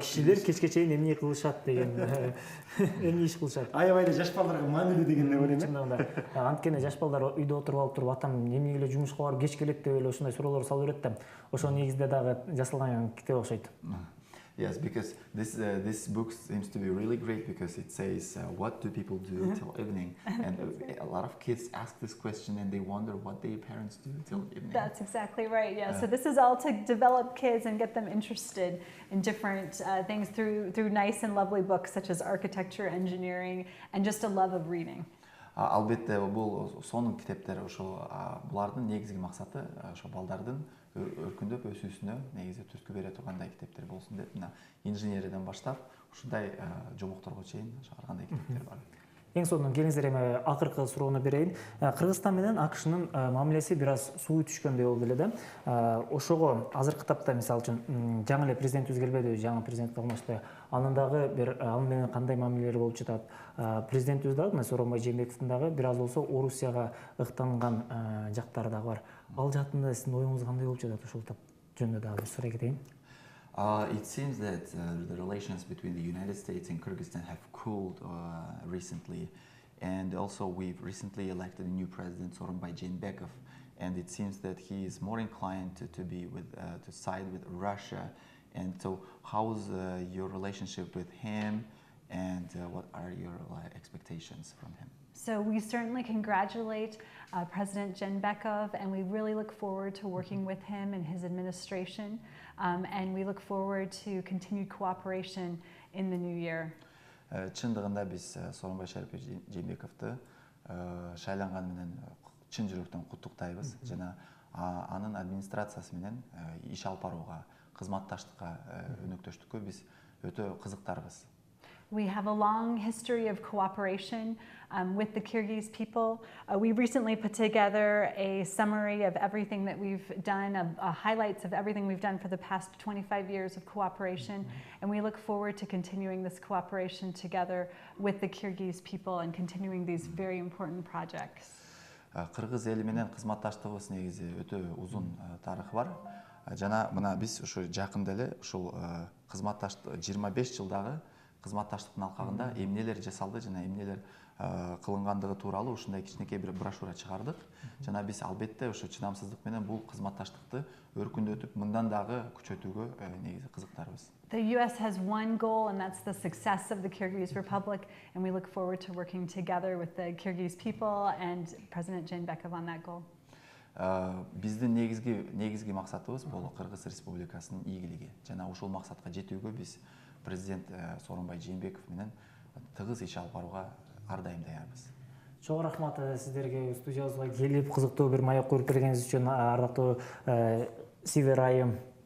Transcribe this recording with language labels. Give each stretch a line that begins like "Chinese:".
Kyrgyz: Кишилер кечке чейин эмне кылышат деген эмне иш кылышат. Аябай эле жаш балдарга маанилүү деген да бар эми. Чындыгында анткени жаш балдар үйдө отуруп туруп атам эмне эле жумушка барып кеч келет деп эле ошондой суроолор салып берет да. Ошо негизде дагы жасалган китеп окшойт.
English: Yes, because this book seems to be really great because it says what do people do till evening, and a lot of kids ask this question and they wonder what their parents do till evening. That's exactly right. Yeah. So this is all to develop kids and get them interested in different things through nice and lovely books such as architecture, engineering, and just a love of reading.
Kyrgyz: Албетте бул сонун китептер ошо булардын негизги максаты ошо балдардын өркүндөп өсүүсүнө негизи түрткү бере тургандай китептер болсун деп мына инженериядан баштап ушундай жомокторго чейин ар кандай китептер бар. Эң сонун келиңиздер эми акыркы суроону берейин. Кыргызстан менен АКШнын мамилеси бир аз суу түшкөндөй болду эле да. Ошого азыркы тапта мисалы үчүн жаңы эле президент өзгөрбөдү, жаңы президент калмашты. Анын дагы бир аны менен кандай мамилелер болуп жатат? Президентибиз дагы мына Сооронбай Жээнбековдун дагы бир аз болсо Орусияга ыктанган жактары дагы бар. Ал жаатында сиздин оюңуз кандай болуп жатат? Ошол жөнүндө дагы бир сурай кетейин.
English: It seems that the relations between the United States and Kyrgyzstan have cooled recently, and also we've recently elected a new president, Sooronbay Jeenbekov, and it seems that he is more inclined to be with to side with Russia. And so, how's your relationship with him, and what are your expectations from him? So we certainly congratulate President Jeenbekov, and we really look forward to working with him and his administration, and we look forward to continued cooperation in the new year.
Kyrgyz: Чындыгында биз Сооронбай Жээнбековду шайланганы менен чын жүрөктөн куттуктайбыз жана анын администрациясы менен иш алып барууга, кызматташтыкка, өнөктөштүккө биз өтө кызыктарбыз.
English: We have a long history of cooperation with the Kyrgyz people. We recently put together a summary of everything that we've done, highlights of everything we've done for the past 25 years of cooperation, and we look forward to continuing this cooperation together with the Kyrgyz people and continuing these very important projects.
Kyrgyz: Кыргыз эли менен кызматташтыгыбыз негизи өтө узун тарыхы бар. Жана мына биз ушу жакында эле ушул кызматташтык 25 жылдагы кызматташтыктын алкагында эмнелер жасалды жана эмнелер кылынгандыгы тууралуу ушундай кичинекей бир брошюра чыгардык. Жана биз албетте ошо чыдамсыздык менен бул кызматташтыкты өркүндөтүп, мындан дагы күчөтүүгө негизи кызыктарбыз.
English: The US has one goal, and that's the success of the Kyrgyz Republic, and we look forward to working together with the Kyrgyz people and President Jeenbekov on that goal.
Kyrgyz: Биздин негизги максатыбыз бул Кыргыз Республикасынын ийгилиги. Жана ушул максатка жетүүгө биз президент Сооронбай Жээнбеков менен тыгыз иш алып барууга ар дайым даярбыз. Чоң рахмат сиздерге студиябызга келип кызыктуу бир маек көрүп бергениңиз үчүн, ардактуу Сивер айым.